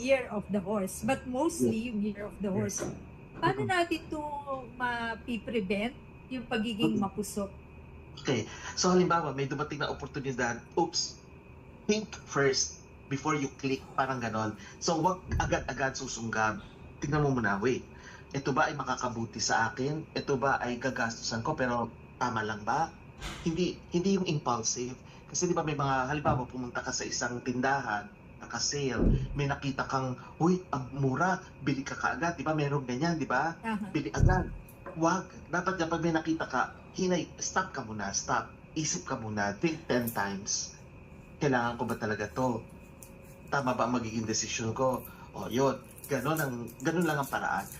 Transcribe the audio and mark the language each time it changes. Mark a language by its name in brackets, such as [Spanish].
[English] year of the horse, but mostly yung year of the horse. [Filipino] Paano natin ito mapiprevent yung pagiging mapusok? Okay. So, halimbawa, may dumating na oportunidad. Oops. [English] Think first before you click. [Filipino] Parang ganon. So, wag agad-agad susunggab. Tingnan mo muna, wait. Ito ba ay makakabuti sa akin? Ito ba ay gagastusan ko pero tama lang ba? Hindi yung impulsive. Kasi di ba may mga, halimbawa pumunta ka sa isang tindahan, naka-sale, may nakita kang, uy, ang mura, bili ka kaagad. Di ba merong ganyan, di ba? Aha. Bili agad. Wag. Dapat kapag may nakita ka, stop ka muna, stop. Isip ka muna, [English] think 10 times. [Filipino] Kailangan ko ba talaga to? Tama ba ang magiging desisyon ko? O yun, ganun lang ang paraan.